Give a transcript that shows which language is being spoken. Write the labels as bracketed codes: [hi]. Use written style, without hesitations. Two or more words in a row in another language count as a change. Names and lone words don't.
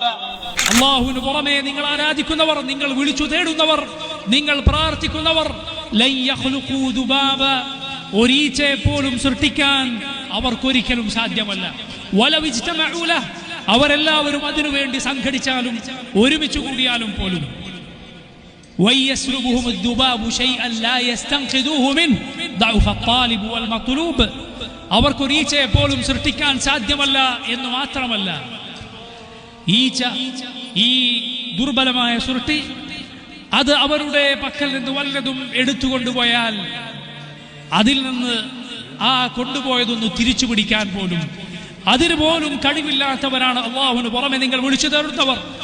[ml] അല്ലാഹുവിന് പുറമെ നിങ്ങൾ ആരാധിക്കുന്നവർ, നിങ്ങൾ വിളിച്ചു തേടുന്നവർ, നിങ്ങൾ പ്രാർത്ഥിക്കുന്നവർ, [ar] لن يخلقوا ذبابا, [ml] ഒരീച്ചയെ പോലും സൃഷ്ടിക്കാൻ അവർക്കൊരിക്കലും സാധ്യമല്ല. [ar] ولو اجتمعوا له, [ml] അവരെല്ലാവരും അതിനുവേണ്ടി സംഘടിച്ചാലും ഒരുമിച്ച് കൂടിയാലും പോലും. [ar] വയസ്ലുബുഹും الذباب شيئا لا يستنقذوه منه ضعف الطالب والمطلوب, [ml] അവർക്കൊരീച്ചയെ പോലും സൃഷ്ടിക്കാൻ സാധ്യമല്ല എന്ന് മാത്രമല്ല, ഈച്ച, ഈ ദുർബലമായ സൃഷ്ടി, അത് അവരുടെ പക്കൽ നിന്ന് വല്ലതും എടുത്തുകൊണ്ടുപോയാൽ അതിൽ നിന്ന് ആ കൊണ്ടുപോയതൊന്ന് തിരിച്ചു പിടിക്കാൻ പോലും അതിന് പോലും കഴിവില്ലാത്തവരാണ് അല്ലാഹുവിന് പുറമെ നിങ്ങൾ വിളിച്ചു തേടുന്നവർ.